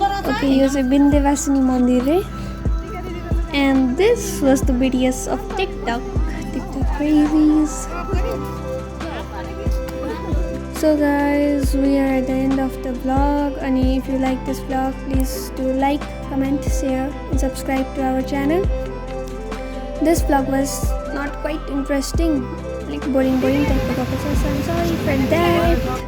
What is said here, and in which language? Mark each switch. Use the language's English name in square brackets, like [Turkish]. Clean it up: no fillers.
[Nepali] Okay, यो चाहिँ विन्ध्यवासिनी मन्दिर है। [English] And this was the videos of TikTok crazies. So guys, we are at the end of the vlog, and if you like this vlog, please do like, comment, share and subscribe to our channel. This vlog was not quite interesting, like boring type of episode, so I'm sorry for that.